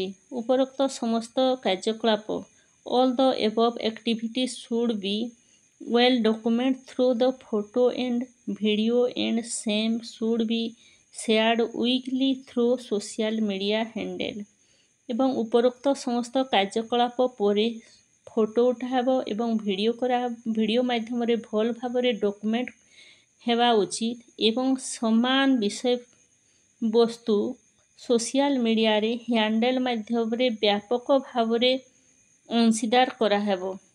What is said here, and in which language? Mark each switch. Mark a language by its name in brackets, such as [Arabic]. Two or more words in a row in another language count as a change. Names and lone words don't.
[Odia] ଉପରୋକ୍ତ ସମସ୍ତ କାର୍ଯ୍ୟକଳାପ [English] all the above activities should be well documented through the photo and video and same should be shared weekly through social media handle। [Odia] ଏବଂ ଉପରୋକ୍ତ ସମସ୍ତ କାର୍ଯ୍ୟକଳାପ ପରେ ଫୋଟୋ ଉଠାଅ ଏବଂ ଭିଡିଓ ମାଧ୍ୟମ ରେ ଭଲ ଭାବ ରେ ଡକ୍ୟୁମେଣ୍ଟ ହେବା ଉଚିତ ଏବଂ ସମାନ ବିଷୟ ବସ୍ତୁ [English] social media [Odia] ରେ ହ୍ୟାଣ୍ଡଲ ମାଧ୍ୟମ ରେ ବ୍ୟାପକ ଭାବ ରେ ଅଂଶୀଦାର କରା ହେବ।